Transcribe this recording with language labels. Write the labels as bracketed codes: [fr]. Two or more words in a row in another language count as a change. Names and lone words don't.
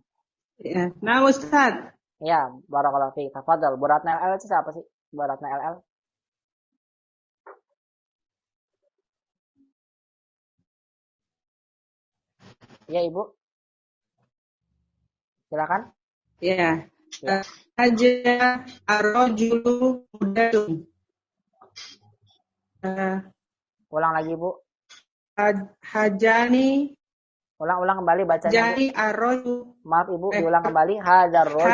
[id] Ya. Nah Ustaz. [ar] Ya, barakallahu fiik. Tafadhal. [id] Bu Ratna LL itu siapa sih? Bu Ratna LL. Ya, Ibu. Silakan. Ya. Ya. [ar] Haja arrojulu mudatun. [id] Ulang lagi, Bu. [ar] Hajani. [id] Ulang kembali bacanya. [ar] Hajani arrojulu. [id] Maaf, Ibu, diulang kembali. [ar] Hajar rojulu.